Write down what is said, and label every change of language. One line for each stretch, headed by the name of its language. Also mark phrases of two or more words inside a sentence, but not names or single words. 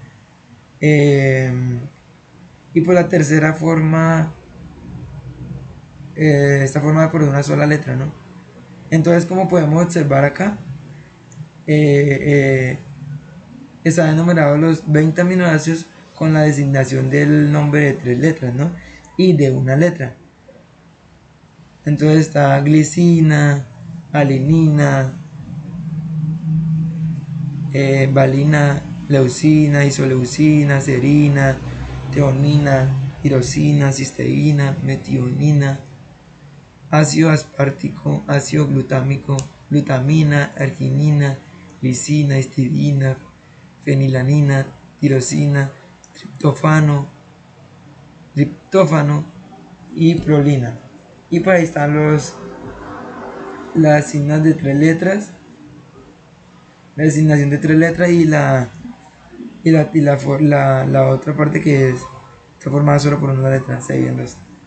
Spanish: Y por la tercera forma está formada por una sola letra, ¿no? Entonces, como podemos observar acá, están enumerados los 20 aminoácidos con la designación del nombre de 3 letras, ¿no? Y de una letra. Entonces está glicina, alinina, valina, leucina, isoleucina, serina, teonina, tirosina, cisteína, metionina, ácido aspartico, ácido glutámico, glutamina, arginina, lisina, histidina, fenilanina, tirosina, triptófano y prolina. Y por ahí están las signas de 3 letras, la designación de 3 letras y la otra parte que está formada solo por una letra, se viendo esto.